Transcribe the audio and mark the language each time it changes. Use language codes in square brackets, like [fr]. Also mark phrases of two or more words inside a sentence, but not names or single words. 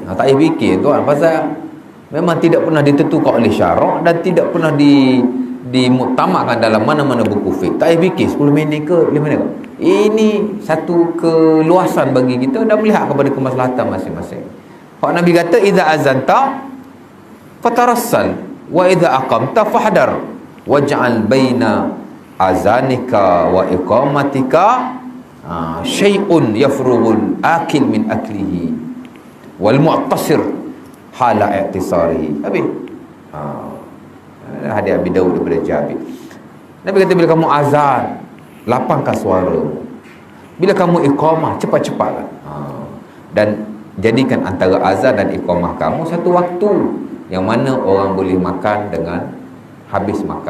[ms] Tak payah fikir tu kan, pasal memang tidak pernah ditentukan oleh syarak dan tidak pernah dimuktamadkan dalam mana-mana buku fiqh. Tak payah fikir 10 minit ke 5 minit ke. Ini satu keluasan bagi kita dan melihat kepada kemaslahatan masing-masing. Pak Nabi kata, [ar] إذا أذنت فترسل وإذا أقمت فاحدر واجعل بين أذانك وإقامتك شيء يفرغ الآكل من أكله والمعتصر حال اعتصاره. [ms] Habis hadis Abi Daud daripada Jabir. Nabi kata, bila kamu azan, lapangkan suara. Bila kamu iqamah, cepat-cepatlah. Dan jadikan antara azan dan iqamah kamu satu waktu yang mana orang boleh makan dengan habis makan.